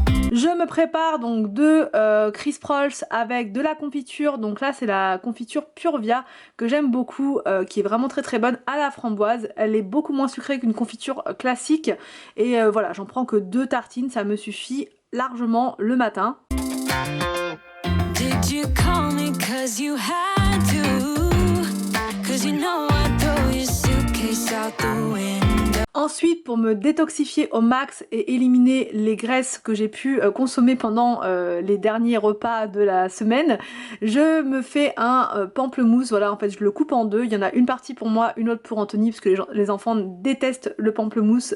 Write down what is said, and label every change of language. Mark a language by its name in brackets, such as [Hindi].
[French] Je me prépare donc deux Crisp Rolls avec de la confiture. Donc là c'est la confiture Purvia que j'aime beaucoup, qui est vraiment très bonne à la framboise. Elle est beaucoup moins sucrée qu'une confiture classique. Et voilà, j'en prends que 2 tartines, ça me suffit largement le matin. [English] Did you call me 'cause you had to? 'Cause you know I throw your suitcase out the window. [French] Ensuite, pour me détoxifier au max et éliminer les graisses que j'ai pu consommer pendant les derniers repas de la semaine, je me fais un pamplemousse. Voilà, en fait je le coupe en deux, il y en a une partie pour moi, une autre pour Anthony parce que les enfants détestent le pamplemousse.